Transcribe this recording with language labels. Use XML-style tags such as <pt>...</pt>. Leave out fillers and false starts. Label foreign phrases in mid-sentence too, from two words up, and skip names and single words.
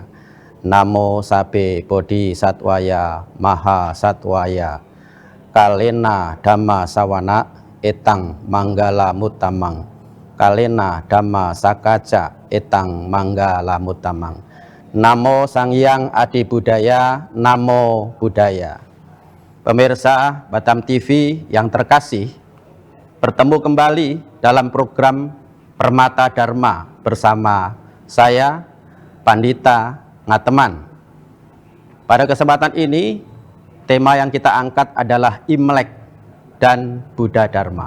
<pi>Namo Sabbe Bodhisattvaya Maha Sattvaya. Kalena Dhamma Sawana Etang Manggala Mutamang. Kalena Dhamma Sakaja Etang Manggala Mutamang. Namo Sang Hyang Adi Budaya. Namo Buddhaya.</pi> <id>Pemirsa Batam TV yang terkasih, bertemu kembali dalam program Permata Dharma bersama saya, Pandita Ngateman. Pada kesempatan ini, tema yang kita angkat adalah Imlek dan Buddha Dharma.</id>